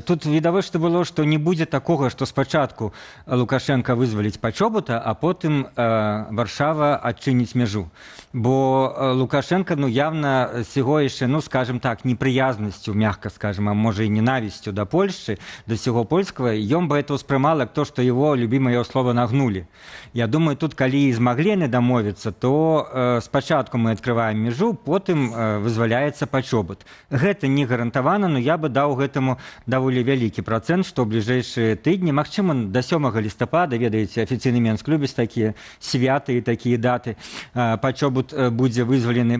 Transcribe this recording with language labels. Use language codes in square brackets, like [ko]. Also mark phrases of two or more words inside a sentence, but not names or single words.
[be] Тут відавочна было, што не будзе такога, што спачатку Лукашенко вызваліць Пачобута, а потым Варшава адчыніць мяжу. Бо Лукашенко, ну, явна сяго яшчэ, [ru] ну, скажем так, [be] неприязнасцю, [ru] мягко скажем, [be] а можа і ненавісцю да Польшчы, да сяго польскага, ён бы это ўспрымал як то, што [ru] его любимое слово нагнули. [be] Я думаю, тут калі змаглі яны дамовіцца, то спачатку мы адкрываем мяжу, потым вызваляецца Пачобут. Гэта не гарантавана, но я бы даў гэтаму даволі вялікі працэнт, што ў бліжэйшыя тыдні, магчыма, да 7 лістапада, ведаеце, афіцыйны Менск любіць такія святы і такія даты, Пачобут будзе вызвалены.